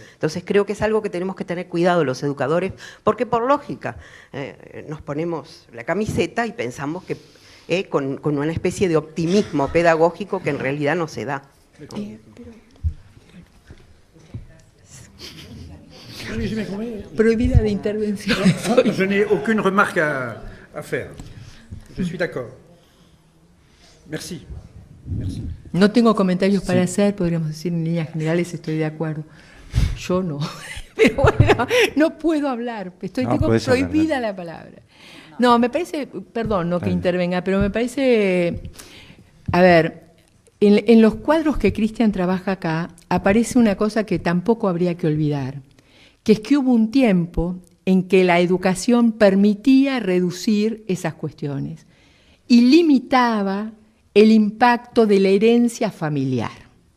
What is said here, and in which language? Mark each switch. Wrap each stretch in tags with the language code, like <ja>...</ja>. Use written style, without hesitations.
<es>Entonces creo que es algo que tenemos que tener cuidado los educadores, porque por lógica nos ponemos la camiseta y pensamos que con una especie de optimismo pedagógico que en realidad no se da, ¿no? Prohibida de intervención.</es> <fr>Je n'ai aucune remarque à faire. Je suis d'accord. Merci. Merci.</fr> <es>No tengo comentarios para hacer, podríamos decir en líneas generales estoy de acuerdo. Yo no. Pero bueno, no puedo hablar, tengo prohibida la palabra. No, me parece, perdón, no que intervenga, pero me parece, a ver, en los cuadros que Cristian trabaja acá, aparece una cosa que tampoco habría que olvidar, que es que hubo un tiempo en que la educación permitía reducir esas cuestiones y limitaba el impacto de la herencia familiar.</es>